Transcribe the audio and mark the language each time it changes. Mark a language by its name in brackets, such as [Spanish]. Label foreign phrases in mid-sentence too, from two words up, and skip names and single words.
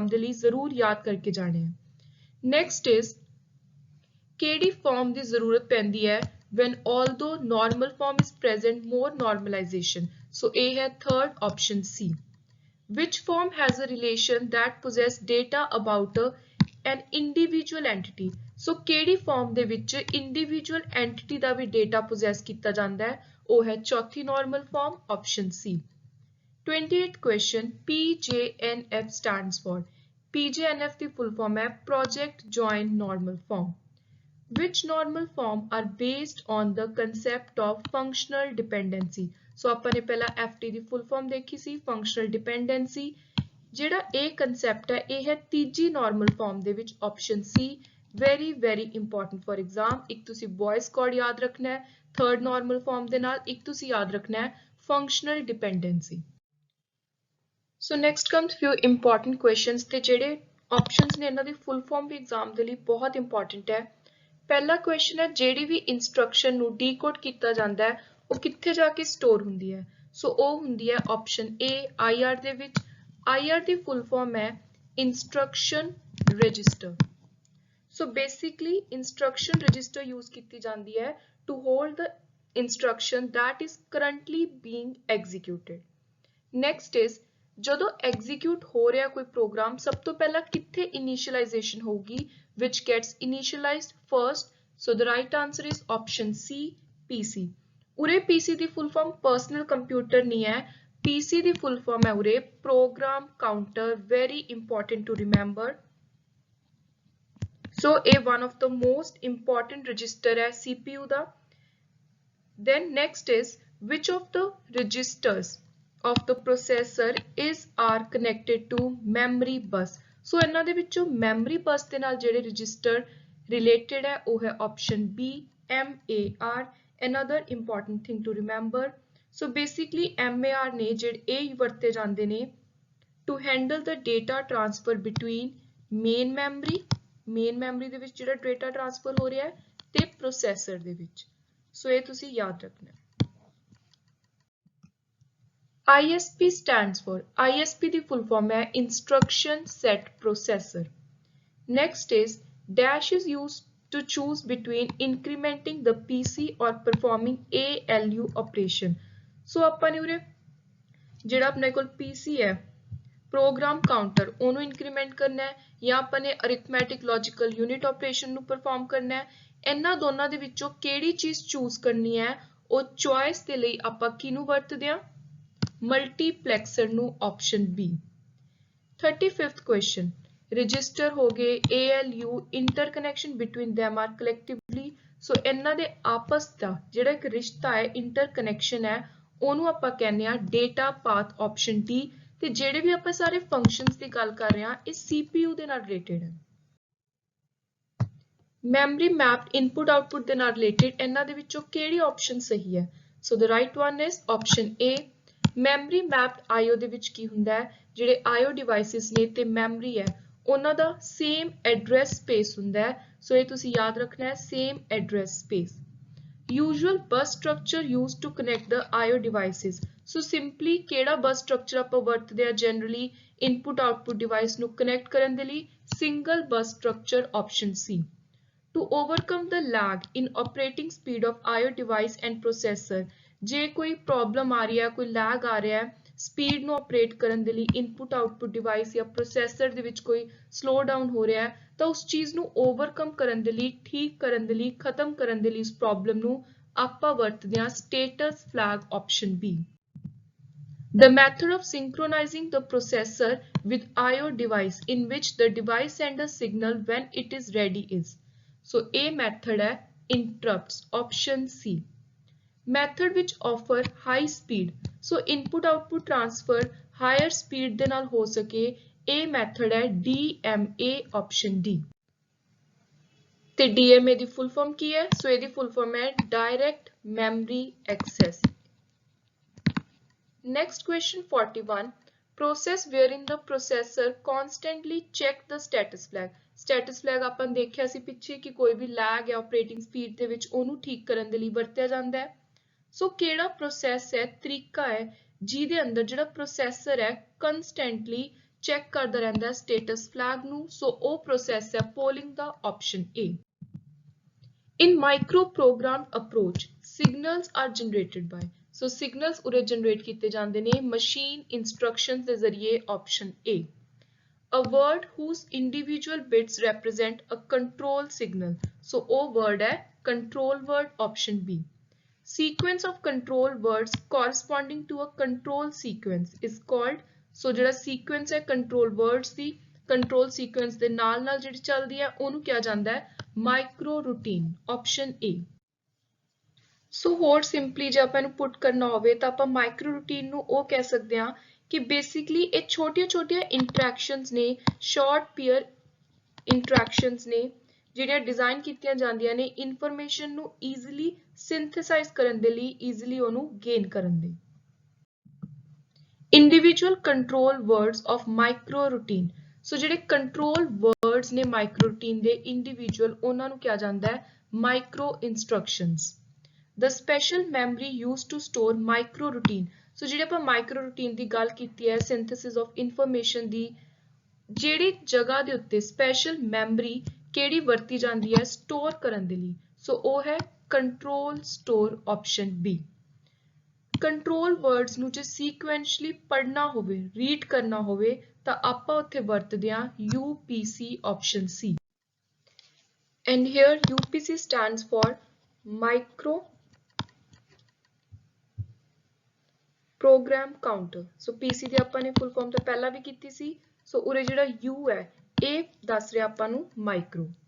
[Punjabi] ਦੇ ਲਈ ਜ਼ਰੂਰ ਯਾਦ ਕਰਕੇ ਜਾਣੇ ਆ [English] next is [Punjabi] ਕਿਹੜੀ ਫਾਰਮ ਦੀ ਜ਼ਰੂਰਤ ਪੈਂਦੀ ਹੈ [English] when although normal form is present more normalization so A है third option C which form has a [Punjabi] relation that possess data about an [English] individual entity [Punjabi] so ਕਿਹੜੀ ਫਾਰਮ ਦੇ ਵਿੱਚ individual entity ਦਾ ਵੀ [English] data possess [Punjabi] ਕੀਤਾ ਜਾਂਦਾ ਹੈ ਉਹ ਹੈ ਚੌਥੀ [English] normal form option C 28th question PJNF stands for PJNF ਦੀ full form ਹੈ project joint normal form which normal form are based on the concept of functional dependency so [Punjabi] ਆਪਾਂ ਨੇ ਪਹਿਲਾਂ FT ਦੀ [English] full form [Punjabi] ਦੇਖੀ ਸੀ [English] functional dependency [Punjabi] ਜਿਹੜਾ ਇਹ concept ਹੈ ਇਹ ਹੈ ਤੀਜੀ [English] normal form [Punjabi] ਦੇ ਵਿੱਚ [English] option C very important for exam [Punjabi] ਇੱਕ ਤੁਸੀਂ [English] boys code [Punjabi] ਯਾਦ ਰੱਖਣਾ ਹੈ [English] third normal form [Punjabi] ਦੇ ਨਾਲ ਇੱਕ ਤੁਸੀਂ ਯਾਦ ਰੱਖਣਾ ਹੈ [English] functional dependency so next comes few important questions [Punjabi] ਤੇ ਜਿਹੜੇ options ਨੇ ਇਹਨਾਂ ਦੀ [English] full form [Punjabi] ਵੀ exam ਦੇ ਲਈ ਬਹੁਤ important ਹੈ ਪਹਿਲਾ ਕੁਐਸਚਨ ਹੈ ਜਿਹੜੀ ਵੀ ਇਨਸਟਰਕਸ਼ਨ ਨੂੰ ਡੀਕੋਡ ਕੀਤਾ ਜਾਂਦਾ ਹੈ ਉਹ ਕਿੱਥੇ ਜਾ ਕੇ ਸਟੋਰ ਹੁੰਦੀ ਹੈ ਸੋ ਉਹ ਹੁੰਦੀ ਹੈ [English] option A [Punjabi] IR ਦੇ ਵਿੱਚ IR ਦੀ ਫੁੱਲ ਫਾਰਮ ਹੈ [English] instruction register so basically instruction register use [Punjabi] ਕੀਤੀ ਜਾਂਦੀ ਹੈ [English] to hold the instruction that is currently being executed next is [Punjabi] ਜਦੋਂ ਐਗਜ਼ੀਕਿਊਟ ਹੋ ਰਿਹਾ ਕੋਈ ਪ੍ਰੋਗਰਾਮ ਸਭ ਤੋਂ ਪਹਿਲਾਂ ਕਿੱਥੇ ਇਨੀਸ਼ੀਅਲਾਈਜੇਸ਼ਨ ਹੋਊਗੀ [English] which gets initialized first so the right answer is option C PC [Punjabi] ਉਰੇ PC ਦੀ [English] full form personal computer [Punjabi] ਨਹੀਂ ਹੈ PC ਦੀ [English] full form [Punjabi] ਹੈ ਉਰੇ [English] program counter very important to remember so a one of the most important register है CPU ਦਾ then next is which of the registers of the processor is are connected to memory bus so [Punjabi] ਇਹਨਾਂ ਦੇ ਵਿੱਚੋਂ [English] memory bus [Punjabi] ਦੇ ਨਾਲ ਜਿਹੜੇ [English] register related [Punjabi] ਹੈ ਉਹ ਹੈ [English] option B MAR another important thing to remember so basically MAR [Punjabi] ਨੇ ਜਿਹੜੇ ਇਹ ਵਰਤੇ ਜਾਂਦੇ ਨੇ [English] to handle the data transfer between main memory [Punjabi] ਦੇ ਵਿੱਚ ਜਿਹੜਾ [English] data transfer [Punjabi] ਹੋ ਰਿਹਾ ਹੈ ਤੇ processor ਦੇ ਵਿੱਚ so ਇਹ ਤੁਸੀਂ ਯਾਦ ਰੱਖਣਾ [English] ISP stands for ISP the full form है instruction set processor next is dash is used to choose between incrementing the PC or performing ALU operation so [Punjabi] ਆਪਾਂ ਨੇ ਉਰੇ ਜਿਹੜਾ ਆਪਣੇ ਕੋਲ PC ਹੈ [English] program counter [Punjabi] ਉਹਨੂੰ increment ਕਰਨਾ ਹੈ ਜਾਂ ਆਪਾਂ ਨੇ [English] arithmetic logical unit operation [Punjabi] ਨੂੰ perform ਕਰਨਾ ਹੈ ਇਹਨਾਂ ਦੋਨਾਂ ਦੇ ਵਿੱਚੋਂ ਕਿਹੜੀ ਚੀਜ਼ ਚੂਜ਼ ਕਰਨੀ ਹੈ ਉਹ choice ਦੇ ਲਈ ਆਪਾਂ ਕਿਹਨੂੰ ਵਰਤਦੇ ਹਾਂ multiplexer ਨੂੰ [English] option B 35th question register [Punjabi] ਹੋ ਗਏ [English] ALU interconnection between them are collectively so [Punjabi] ਇਹਨਾਂ ਦੇ ਆਪਸ ਦਾ ਜਿਹੜਾ ਇੱਕ ਰਿਸ਼ਤਾ ਹੈ interconnection ਹੈ ਉਹਨੂੰ ਆਪਾਂ ਕਹਿੰਦੇ ਆ [English] data path option D [Punjabi] ਤੇ ਜਿਹੜੇ ਵੀ ਆਪਾਂ ਸਾਰੇ functions ਦੀ ਗੱਲ ਕਰ ਰਹੇ ਹਾਂ ਇਹ CPU ਦੇ ਨਾਲ related ਹੈ [English] memory mapped input output [Punjabi] ਦੇ ਨਾਲ related ਇਹਨਾਂ ਦੇ ਵਿੱਚੋਂ ਕਿਹੜੀ option ਸਹੀ ਹੈ [English] so the right one is option A memory mapped IO [Punjabi] ਦੇ ਵਿੱਚ ਕੀ ਹੁੰਦਾ ਹੈ ਜਿਹੜੇ [English] IO devices [Punjabi] ਨੇ ਤੇ memory ਹੈ ਉਹਨਾਂ ਦਾ [English] same address space [Punjabi] ਹੁੰਦਾ ਹੈ ਸੋ ਇਹ ਤੁਸੀਂ ਯਾਦ ਰੱਖਣਾ ਹੈ [English] same address space usual bus structure used to connect the IO devices so simply [Punjabi] ਕਿਹੜਾ [English] bus structure [Punjabi] ਆਪਾਂ ਵਰਤਦੇ ਆ [English] generally input output device [Punjabi] ਨੂੰ connect ਕਰਨ ਦੇ ਲਈ [English] single bus structure option C to overcome the lag in operating speed of IO device and processor [Punjabi] ਜੇ ਕੋਈ ਪ੍ਰੋਬਲਮ ਆ ਰਹੀ ਹੈ ਕੋਈ ਲੈਗ ਆ ਰਿਹਾ ਹੈ ਸਪੀਡ ਨੂੰ ਆਪਰੇਟ ਕਰਨ ਦੇ ਲਈ [English] input output device [Punjabi] ਜਾਂ ਪ੍ਰੋਸੈਸਰ ਦੇ ਵਿੱਚ ਕੋਈ [English] slow down [Punjabi] ਹੋ ਰਿਹਾ ਹੈ ਤਾਂ ਉਸ ਚੀਜ਼ ਨੂੰ ਓਵਰਕਮ ਕਰਨ ਦੇ ਲਈ ਠੀਕ ਕਰਨ ਦੇ ਲਈ ਖਤਮ ਕਰਨ ਦੇ ਲਈ ਇਸ ਪ੍ਰੋਬਲਮ ਨੂੰ ਆਪਾਂ ਵਰਤਦੇ ਹਾਂ [English] status flag option B The method of synchronizing the processor with I/O device in which the device sends a signal when it is ready is. So A method है interrupts, option C. Method which offer high speed, so input output transfer higher speed [Punjabi] ਦੇ ਨਾਲ ਹੋ ਸਕੇ, [English] A method है DMA, option D. [Punjabi] ਤੇ DMA ਦੀ [English] full form [Punjabi] ਕੀ ਹੈ? [English] ਸੋ ਇਹਦੀ full form ਹੈ direct memory access. Next question 41. Process wherein the processor constantly check the status flag. Status flag [Punjabi] ਆਪਾਂ ਦੇਖਿਆ ਸੀ ਪਿੱਛੇ ਕਿ ਕੋਈ ਵੀ lag ਹੈ [English] operating speed [Punjabi] ਦੇ ਵਿੱਚ ਉਹਨੂੰ ਠੀਕ ਕਰਨ ਦੇ ਲਈ ਵਰਤਿਆ ਜਾਂਦਾ ਹੈ. ਸੋ ਕਿਹੜਾ ਪ੍ਰੋਸੈਸ ਹੈ, ਤਰੀਕਾ ਹੈ ਜਿਹਦੇ ਅੰਦਰ ਜਿਹੜਾ ਪ੍ਰੋਸੈਸਰ ਹੈ constantly ਚੈੱਕ ਕਰਦਾ ਰਹਿੰਦਾ [English] status flag [Punjabi] ਨੂੰ. ਸੋ ਉਹ ਪ੍ਰੋਸੈਸ ਹੈ polling ਦਾ option A. [English] In microprogrammed approach, signals are generated by. So signals [Punjabi] ਉਰੇ generate ਕੀਤੇ ਜਾਂਦੇ ਨੇ [English] machine instructions [Punjabi] ਦੇ ਜ਼ਰੀਏ, [English] option A. A word whose individual bits represent a control signal. [Punjabi] So ਉਹ word ਹੈ [English] control word, option B. Sequence of control words corresponding to a control sequence is called. [Punjabi] So ਜਿਹੜਾ sequence ਹੈ [English] control words [Punjabi] ਦੀ [English] control sequence [Punjabi] ਦੇ ਨਾਲ ਜਿਹੜੀ ਚੱਲਦੀ ਹੈ ਉਹਨੂੰ ਕਿਹਾ ਜਾਂਦਾ ਹੈ [English] micro routine, option A. [Punjabi] ਸੋ ਹੋਰ ਸਿੰਪਲੀ ਜੇ ਆਪਾਂ ਇਹਨੂੰ ਪੁੱਟ ਕਰਨਾ ਹੋਵੇ ਤਾਂ ਆਪਾਂ [English] micro routine [Punjabi] ਨੂੰ ਉਹ ਕਹਿ ਸਕਦੇ ਹਾਂ ਕਿ ਬੇਸਿਕਲੀ ਇਹ ਛੋਟੀਆਂ ਇੰਟਰੈਕਸ਼ਨਸ ਨੇ, [English] short peer interactions [Punjabi] ਨੇ ਜਿਹੜੀਆਂ ਡਿਜ਼ਾਈਨ ਕੀਤੀਆਂ ਜਾਂਦੀਆਂ ਨੇ ਇਨਫੋਰਮੇਸ਼ਨ ਨੂੰ [English] easily synthesize [Punjabi] ਕਰਨ ਦੇ ਲਈ, ਈਜ਼ੀਲੀ ਉਹਨੂੰ ਗੇਨ ਕਰਨ ਦੇ. [English] individual control words of micro routine. [Punjabi] ਸੋ ਜਿਹੜੇ [English] control words [Punjabi] ਨੇ [English] micro routine [Punjabi] ਦੇ ਇੰਡੀਵਿਜੂਅਲ, ਉਹਨਾਂ ਨੂੰ ਕਿਹਾ ਜਾਂਦਾ ਹੈ [English] micro instructions. The special memory used to store micro routine. [Punjabi] So ਜਿਹੜੇ ਆਪਾਂ [English] micro routine [Punjabi] ਦੀ ਗੱਲ ਕੀਤੀ ਹੈ [English] synthesis of information [Punjabi] ਦੀ, ਜਿਹੜੀ ਜਗ੍ਹਾ ਦੇ ਉੱਤੇ [English] special memory [Punjabi] ਕਿਹੜੀ ਵਰਤੀ ਜਾਂਦੀ ਹੈ store ਕਰਨ ਦੇ ਲਈ, ਸੋ ਉਹ ਹੈ [English] control store, option B. Control words [Punjabi] ਨੂੰ ਜੇ sequentially ਪੜ੍ਹਨਾ ਹੋਵੇ, read ਕਰਨਾ ਹੋਵੇ ਤਾਂ ਆਪਾਂ ਉੱਥੇ ਵਰਤਦੇ ਹਾਂ [English] UPC, option C. And here UPC stands for micro program counter. [Punjabi] So PC ਦੀ ਆਪਾਂ ਨੇ [English] full form [Punjabi] ਤਾਂ ਪਹਿਲਾਂ ਵੀ ਕੀਤੀ ਸੀ. ਸੋ ਉਰੇ ਜਿਹੜਾ U ਹੈ ਇਹ ਦੱਸ ਰਿਹਾ ਆਪਾਂ ਨੂੰ micro.